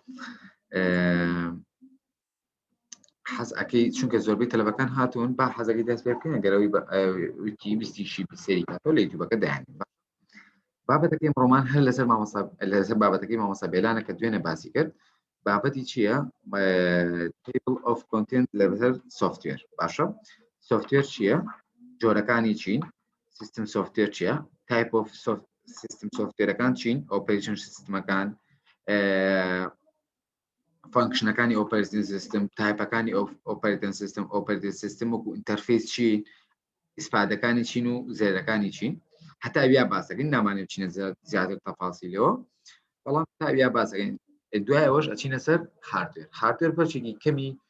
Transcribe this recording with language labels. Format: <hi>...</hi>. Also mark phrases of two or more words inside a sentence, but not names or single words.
<ckb>حەز ئەەکەی چونکە زۆربەی تەلەبەکان هاتوون با حەزەکەی دەست پێ بکەن گەرەوەی وتی ویستیشی سێری کاتەوە لە یوتیوبەکە دایانێت بابەتەکەی ڕۆمان هەر لەسەر بابەتەکەی مامۆستا بێلانە کە دوێنێ باسی کرد بابەتی چییە</ckb> <en>table of content</en> <ckb>لەسەر سۆفتوێر باشە سۆفتوێر چییە جۆرەکانی چین</ckb> <en>system software</en> <ckb>چییە</ckb> <en>type of system</en> <ckb>سۆفتوێرەکان چین ئۆپەریشن سیستمەکان فانکشنەکانی</ckb> <en>operating system</en> <ckb>تایپەکانی</ckb> <en>operating system</en> <ckb>وەکو ئینتەرفیس چی ئیسپادەکانی چین و زێرەکانی چین حتا ئەویا باسەکەین نامانێت بچینە زیاتر تەفاسیلەوە بەڵام تا ئەویا باسەکەین دوایەوەش ئەچینە سەر هاردوێر بەرچێکی کەمی</ckb>